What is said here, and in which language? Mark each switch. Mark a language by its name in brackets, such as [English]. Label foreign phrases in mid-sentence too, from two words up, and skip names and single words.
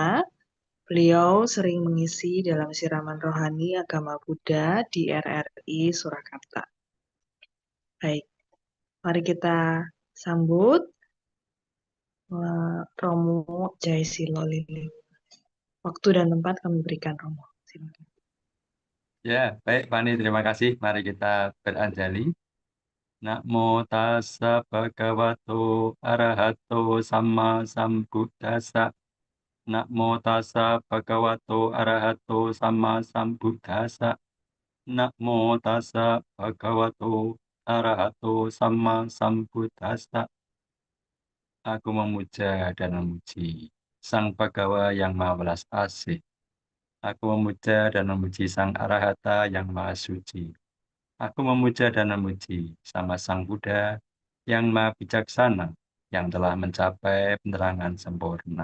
[Indonesian] Beliau sering mengisi dalam siraman rohani agama Buddha di RRI Surakarta. Baik, mari kita sambut Romo Jaisilo Lili. Waktu dan tempat kami berikan, Romo. Silakan. Ya, baik Wandi, terima kasih. Mari kita beranjali. [Pali] Namo tassa bhagavato arahato sama sambuddhassa. Namo tassa bhagavato arahato sama sambuddhassa. Namo tassa bhagavato arahato sama sambuddhassa. [Indonesian] Aku memuja dan memuji Sang Bhagawa yang Maha Welas Asih. Aku memuja dan memuji Sang Arahata yang Maha Suci. Aku memuja dan memuji sama Sang Buddha yang Maha Bijaksana, yang telah mencapai penerangan sempurna.